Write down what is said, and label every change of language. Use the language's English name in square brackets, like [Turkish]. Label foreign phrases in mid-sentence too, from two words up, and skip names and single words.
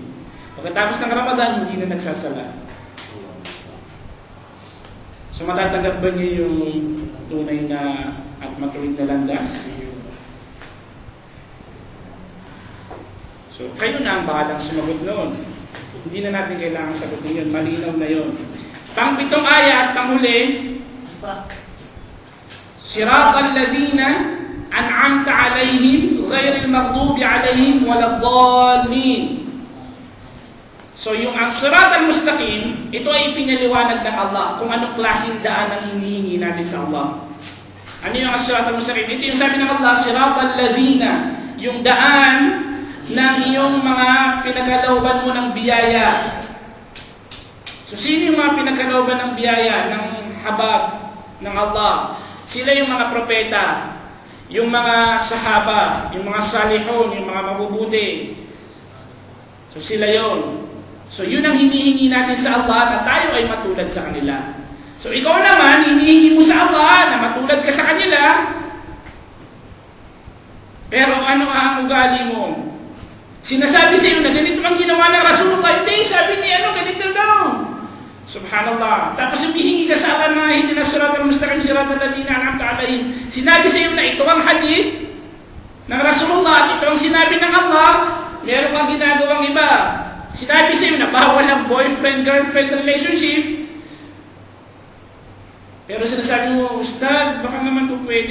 [Filipino] Pagkatapos ng Ramadan, hindi na nagsasala. So matatanggap ba niya yung tunay na at matuwid na landas? So kayo na ang bahalang sumagot noon. Hindi na natin kailangan sagutin yun. Malinaw na yun. Pang-pitong ayat, panghuli, [Arabic] صراط الذين أنعمت عليهم غير المغضوب عليهم ولا الضالين. [Filipino] So yung ang [Arabic] الصراط المستقيم, [Filipino] ito ay pinaliwanag ng Allah kung anong klaseng daan ang hinihingi natin sa Allah. Ano yung [Arabic] الصراط المستقيم? [Filipino] Ito yung sabi ng Allah, [Arabic] صراط الذين, [Filipino] yung daan ng iyong mga pinagalooban mo ng biyaya. So sino yung mga pinagalooban ng biyaya, ng habag ng Allah? Sila yung mga propeta, yung mga sahaba, yung mga salihon, yung mga mabubuti. So sila yon. So yun ang hinihingi natin sa Allah na tayo ay matulad sa kanila. So ikaw naman, hinihingi mo sa Allah na matulad ka sa kanila. Pero ano ang ugali mo? Sinasabi sa iyo na ganito ang ginawa ng Rasulullah. Hindi, sabi ni ganito daw. Subhanallah. Tapos humihingi ka sa Allah na hindi na [Arabic] الصراط المستقيم صراط الذين أنعمت عليهم. [Filipino] Sinabi sa iyo na ito ang hadith ng Rasulullah at ito ang sinabi ng Allah, meron kang ginagawang iba. Sinabi sa iyo na bawal ang [English] boyfriend-girlfriend relationship. [Filipino] Pero sinasabi mo, Ustad, baka naman ito pwede.